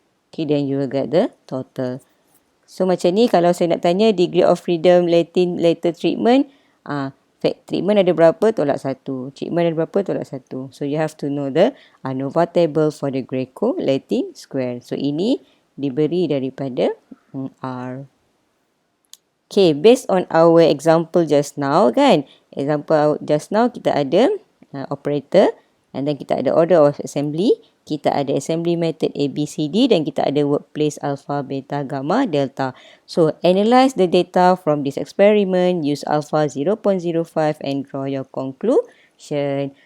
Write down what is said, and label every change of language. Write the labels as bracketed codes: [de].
[en] Okay, then you will get the total. So, [ms] macam ni, kalau saya nak tanya [en] degree of freedom Latin letter treatment, treatment [ms] ada berapa, tolak 1. Treatment ada berapa, tolak 1. [en] So, you have to know the ANOVA table for the Graeco-Latin square. [ms] So, ini diberi daripada R. [en] Okay, based on our example just now kan. Example just now [ms] kita ada [en] operator and then kita ada order of assembly. [ms] Kita ada assembly method ABCD dan kita ada workplace alpha, beta, gamma, delta. [en] So, analyze the data from this experiment. Use alpha 0.05 and draw your conclusion.